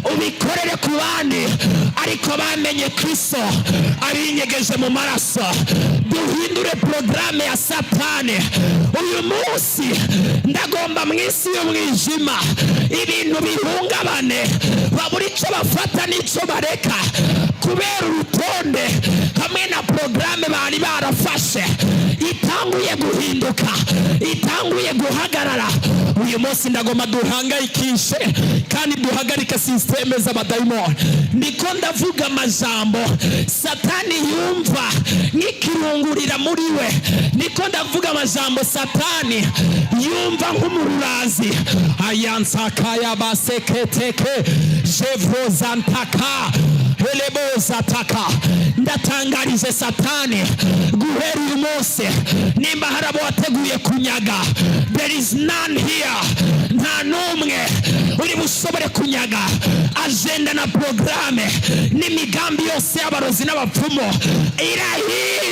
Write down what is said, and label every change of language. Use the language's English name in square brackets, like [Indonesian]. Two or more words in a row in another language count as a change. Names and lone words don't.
[Rundi] ubikorere ku bandi ariko bamenye Kristo abinyegeje mu maraso. Duhindure porogaramu ya Satani. Uyu munsi ndagomba mu isi y'umwijima ibintu bihungabane, babura icyo bafata n'icyo bareka kubera urutonde hamwe na porogaramu bari barafashe itanguye guhinduka, itanguye guhagarara. Uyu munsi ndagomba duhangayikishe kandi duhagarike systeme z'abadayimoni. Niko ndavuga amajambo Satani yumva nk'ikirungurira muri we, niko ndavuga amajambo Satani yumva nk'umururazi. Ayansakaya baseketeke jevrozantaka helebozataka. Ndatangarije Satani guhera uyu munsi, nimba hari abo wateguye kunyaga, [English] there is none here, [Rundi] nta n'umwe uri bushobore kunyaga agenda na porogaramu n'imigambi yose y'abarozi n'abapfumu irahira.